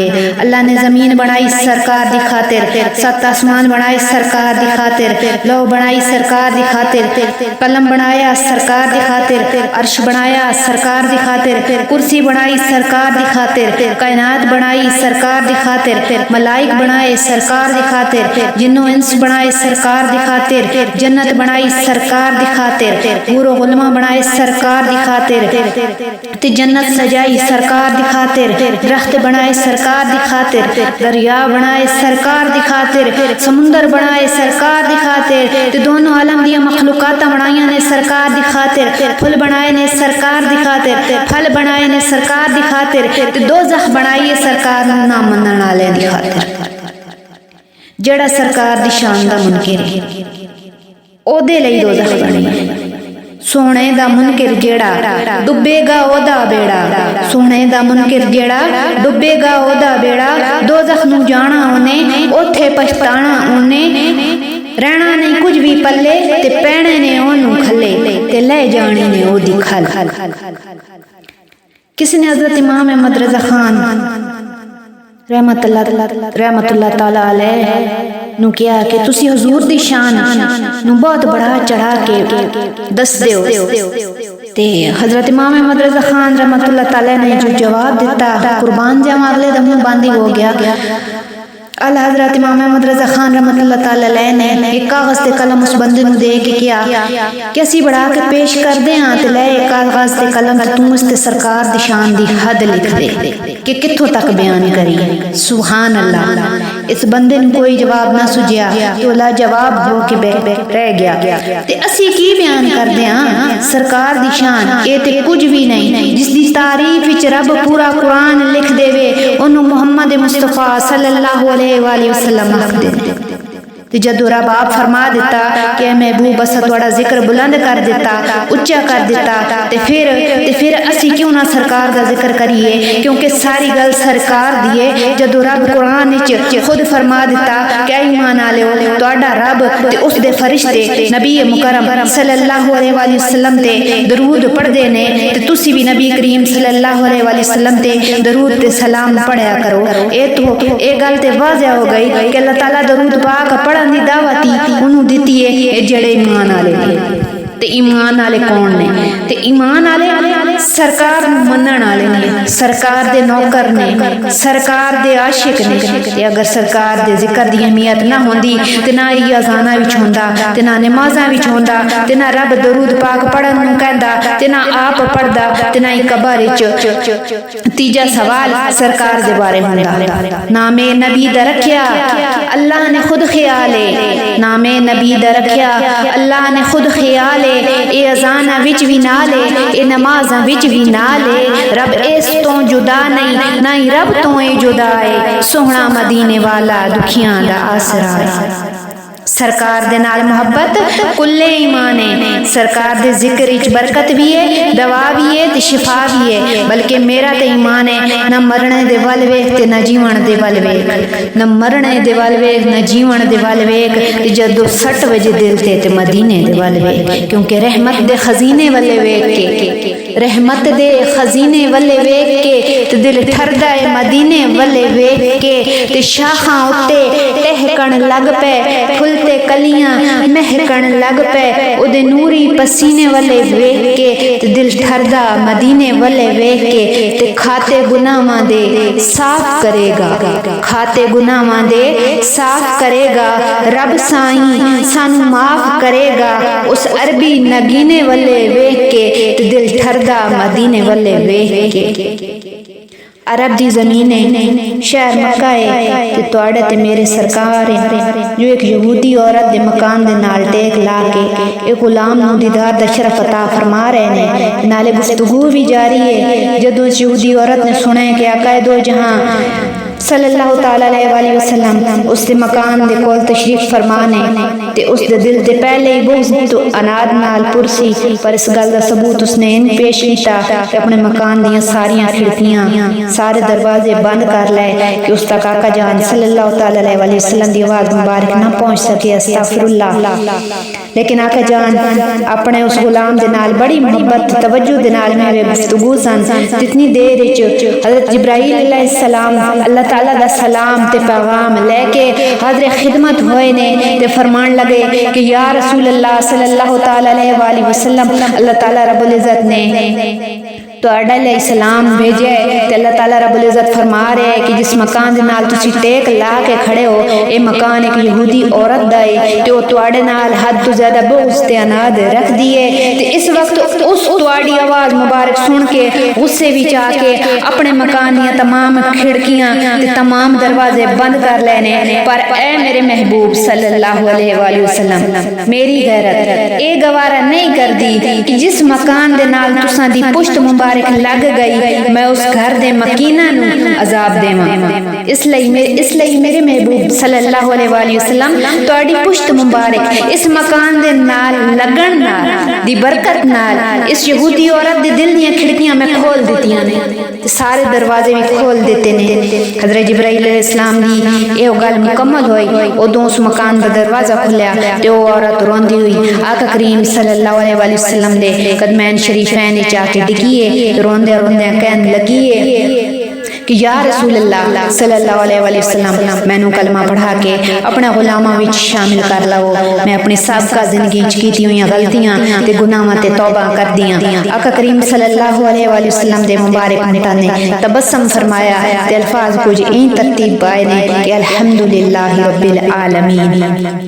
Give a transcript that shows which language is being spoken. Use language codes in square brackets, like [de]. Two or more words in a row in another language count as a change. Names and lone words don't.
[pa] اللہ نے زمین بنائی سرکار دی خاطر، سات آسمان بنائے سرکار دی خاطر، لوح بنائی سرکار دی خاطر، قلم بنایا سرکار دی خاطر، عرش بنایا سرکار دی خاطر، کرسی بنائی سرکار دی خاطر، کائنات بنائی سرکار دی خاطر، ملائک بنائے سرکار دی خاطر، جن و انس بنائے سرکار دی خاطر، جنت بنائی سرکار دی خاطر، حور و غلماں بنائے سرکار دی خاطر، تے جنت سجائی سرکار دی خاطر، درخت بنائے سرکار دی خاطر، دریا بنائے سرکار دی خاطر، سمندر بنائے سرکار دی خاطر، تے دونوں عالم دی مخلوقات بنائیاں نے سرکار دی خاطر، پھل بنائے نے سرکار دی خاطر، پھل بنائے نے سرکار دی خاطر، تے دوزخ بنائیے سرکار نہ منن والے دی خاطر۔ جڑا سرکار دی شان دا منکر ہے او دے لئی دوزخ بنی ہے، سونے دا منکر جیڑا ڈبے گا او دا بیڑا، سونے دا منکر جیڑا ڈبے گا او دا بیڑا، دوزخ نو جانا اونے اوتھے پچھتانا اونے، رہنا نہیں کچھ بھی پلے تے پینے نے اونوں کھلے تے لے جانی نے او دی کھل۔ کسی نے حضرت امام احمد رضا خان [ar] رحمت اللہ تعالی علیہ [pa] نو کیا کہ تسی حضور دی شان نو بہت بڑا چڑھا کے دس دیو، تے حضرت امام احمد رضا خان [ar] رحمت اللہ تعالی [pa] نے جو جواب دیتا قربان جاواں اگلے دم باندھی ہو گیا۔ اعلیٰ حضرت امام احمد رضا خان [ar] رحمت اللہ تعالی علیہ [pa] نے ایک کاغذ تے قلم اس بندے نو دے کے کیا کہ اسی بڑھا کے پیش کر دے ہاں تے لے کاغذ تے قلم تے تم اس تے سرکار دی شان دی حد لکھ دے کہ کتھوں تک بیان کری۔ [ar] سبحان اللہ، [pa] اس بندے نو کوئی جواب نہ سجیا تو لا جواب ہو کے رہ گیا۔ تے اسی کی بیان کر دے ہاں سرکار دی شان، اے تے کچھ بھی نہیں جس دی تعریف وچ رب پورا قرآن لکھ دے وے اونوں محمد مصطفیٰ [ar] صلی اللہ علیہ وآلہ وسلم [pa] آکھ دے۔ تے جدو رب آپ فرما دیتا کہ اے محبوب اسا تھوڑا ذکر بلند کر دیتا، اچا کر دیتا، تے پھر اسی کیوں نہ سرکار دا ذکر کریے، کیونکہ ساری گل سرکار دیے۔ جدو رب قرآن وچ خود فرما دیتا کہ اے ایمان والےو تہاڈا رب تے اس دے فرشتے نبی مکرم [ar] صلی اللہ علیہ وآلہ وسلم [pa] تے درود پڑھدے نے، تے تسی بھی نبی کریم [ar] صلی اللہ علیہ وآلہ وسلم [pa] تے درود تے سلام پڑھیا کرو۔ اے گل تے واضح ہو گئی کہ اللہ تعالیٰ درود پاک پڑھن دی دعوتی انہوں دیتی ہے جڑے ایمان والے نے۔ تے ایمان والے کون نے؟ تے ایمان والے سرکار منن والے نے، سرکار دے نوکر نے، سرکار دے عاشق نے۔ تے اگر سرکار دے ذکر دی اہمیت نہ ہوندی تے نہ ہی اذاناں وچ ہوندا تے نہ نمازاں وچ ہوندا تے نہ رب درود پاک پڑھن نوں کہندا تے نہ آپ پڑھدا تے نہ ہی قبر وچ تیجا سوال سرکار دے بارے ہوندا۔ نام نبی دا رکھیا اللہ نے خود خیال ہے، نام نبی دا رکھیا اللہ نے خود خیال ہے، اے اذاناں وچ وی نال ہے، اے نمازاں وچ وی نال ہے، رب اس تو جدا نہیں نہ ہی رب تو اے جدا ہے، سوہنا مدینے والا دکھیاں دا آسرا ہے۔ سرکار دے نال محبت کلے ایمان ہے، سرکار دے ذکر وچ برکت بھی ہے، دوا بھی ہے تے شفا بھی ہے، بلکہ میرا تے ایمان ہے نہ مرنے دے ول ویکھ تے نہ جیون دے ول ویکھ، نہ مرنے دے ول ویکھ نہ جیون دے ول ویکھ، تے جدو 60 وجے دل تے مدینے دے ول ویکھ، کیونکہ رحمت دے خزینے والے ویکھ کے رحمت دے خزینے والے ویکھ کے تے دل ٹھردا اے مدینے والے ویکھ کے تے شاخاں اُتے ٹہکن لگ پے پھل تے کلیاں مہکن لگ پے اودے نوری پسینے والے ویکھ کے تے دل ٹھردا مدینے والے ویکھ کے تے کھاتے گناہاں دے صاف کرے گا کھاتے گناہاں دے صاف کرے گا رب سائیں سانو معاف کرے گا اس عربی نگینے والے ویکھ کے تے دل ٹھردا مدینے والے ویکھ کے عرب دی زمین ہے شہر مکہ ہے تے تواڈے تے میرے سرکار ہے جو ایک یہودی عورت دے مکان دے نال ٹیک لا کے ایک غلام نو دیدار دا شرف عطا فرما رہے نے نالے گفتگو بھی جاری ہے جدوں اس یہودی عورت نے سنے کہ آقا دو جہاں [ar] صلی اللہ تعالی علیہ وآلہ وسلم [pa] اس دے مکان دے کول تشریف فرمانے تے اس دے دل تے پہلے ہی بغض تو اناد نال پرسی پر اس گل دا ثبوت اس نے ان پیش کیتا کہ اپنے مکان دیاں ساریاں کھڑکیاں سارے دروازے بند کر لے کہ اس تک آقا جان [ar] صلی اللہ تعالی علیہ وآلہ وسلم [pa] دی آواز مبارک نہ پہنچ سکے [ar] استغفر اللہ [pa] لیکن آقا جان اپنے اس غلام دے نال بڑی محبت توجہ دے نال میں گفتگو سن جتنی دیر وچ حضرت جبرائیل [ar] علیہ السلام [pa] اللہ تعالیٰ دا سلام تے پیغام لے کے حاضر خدمت ہوئے نے تے فرمان لگے کہ [ar] یا رسول اللہ صلی اللہ تعالیٰ علیہ وآلہ وسلم اللہ تعالیٰ رب العزت [pa] نے تو [ar] علیہ السلام [pa] بھیجے تے [ar] اللہ تعالیٰ رب العزت [pa] فرما رہے کہ جس مکان دے نال تسی ٹیک لا کے کھڑے ہو اے مکان ایک یہودی عورت دا ہے تے او تواڈے نال حد تو زیادہ بغض تے اناد رکھ دیے تے اس وقت اس تواڈی آواز مبارک سن کے غصے وچ آ کے اپنے مکان دیاں تمام کھڑکیاں تے تمام دروازے بند کر لینے پر اے میرے محبوب [ar] صلی اللہ علیہ وآلہ وسلم [pa] میری غیرت اے گوارا نہیں کر دی کہ جس مکان دے نال تساں دی پشت مبارک لگ گئی میں اس گھر دے مکینہ نو عذاب دیواں اس لئی میرے محبوب [ar] صلی اللہ علیہ وآلہ وسلم [pa] تواڈی پشت مبارک اس مکان دے نال لگن نال دی برکت نال اس یہودی عورت دے دل دیاں کھڑکیاں میں کھول دتیاں نے سارے دروازے بھی کھول دیتے نے حضرت جبرائیل [ar] علیہ السلام [pa] دی یہ گل مکمل ہوئی ادوں اس مکان دا دروازہ کھلیا تے وہ عورت روندی ہوئی آقا کریم [ar] صلی اللہ علیہ وآلہ وسلم [pa] دے قدمین شریفین وچ آ کے ڈگیے روندے روندے کہن لگیے کہ [ar] یا رسول اللہ صلی اللہ علیہ وآلہ وسلم [pa] میں نو کلمہ پڑھا کے اپنا غلامہ وچ شامل کر لو میں اپنی سابقہ زندگی وچ کیتی ہوئی غلطیاں تے گناہاں تے توبہ کر دیاں آقا کریم [ar] صلی اللہ علیہ وآلہ وسلم [pa] دے مبارک ہونٹاں نے تبسم فرمایا تے الفاظ کچھ این ترتیب پائے نے کہ [ar] الحمدللہ رب العالمین